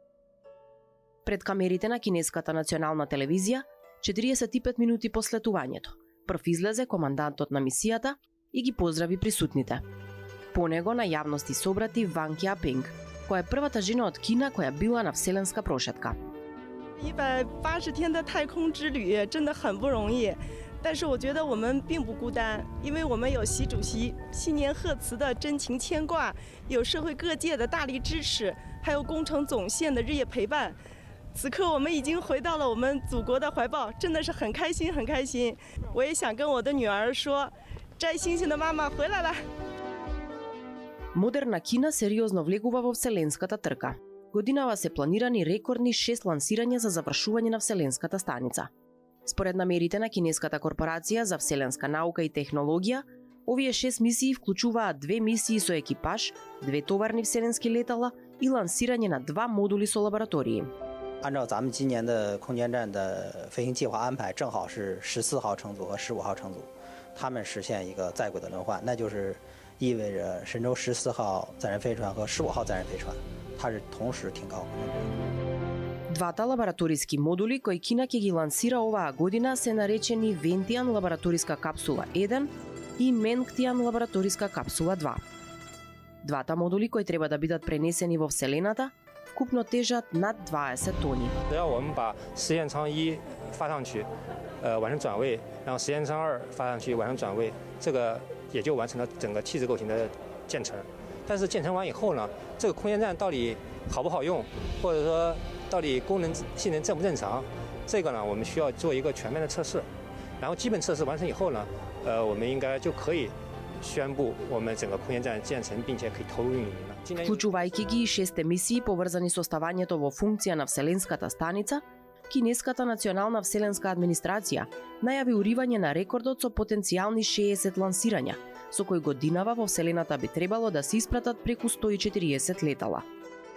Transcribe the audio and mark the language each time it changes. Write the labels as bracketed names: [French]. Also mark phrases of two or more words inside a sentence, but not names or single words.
[Macedonian] Пред камерите на кинеската национална телевизија, 45 минути по слетувањето, прв излезе командантот на мисијата и ги поздрави присутните. По него на јавности собрати Ван Кјапинг, која е првата жена од Кина која била на вселенска прошетка. [Chinese] 180 天的太空之旅真的很不容易，但是我觉得我们并不孤单，因为我们有习主席新年贺词的真情牵挂，有社会各界的大力支持，还有工程总线的日夜陪伴。此刻我们已经回到了我们祖国的怀抱，真的是很开心，很开心。我也想跟我的女儿说，摘星星的妈妈回来了。 [Macedonian] Модерна Кина сериозно влегува во вселенската трка. Годинава се планирани рекордни 6 лансирања за завршување на вселенската станица. Според намерите на кинеската корпорација за вселенска наука и технологија, овие 6 мисии вклучуваат 2 мисии со екипаж, 2 товарни вселенски летала и лансирање на 2 модули со лаборатории. [Chinese] 按照咱们今年的空间站的飞行计划安排，正好是14号乘组和15号乘组，他们实现一个在轨的轮换，那就是意味着神舟14号载人飞船和15号载人飞船，它是同时停靠。 [Macedonian] Двата лабораториски модули кои Кина ќе ги лансира оваа година се наречени Вентијан лабораториска капсула 1 и Менгтијан лабораториска капсула 2. Двата модули кои треба да бидат пренесени во Вселената, вкупно тежат над 20 тони. [Chinese] 只要我们把实验舱1发上去，完成转位，然后实验舱2发上去完成转位，这个也就完成了整个气质构型的建成。但是建成完以后呢，这个空间站到底好不好用，或者说到底功能性能正不正常，这个呢我们需要做一个全面的测试。然后基本测试完成以后呢，我们应该就可以宣布我们整个空间站建成并且可以投入运营了。 [Macedonian] Вклучувајќи ги и 6 мисии поврзани со ставањето во функција на вселенската станица, Кинеската национална вселенска администрација најави уривање на рекордот со потенцијални 60 лансирања, со кои годинава во Вселената би требало да се испратат преку 140 летала.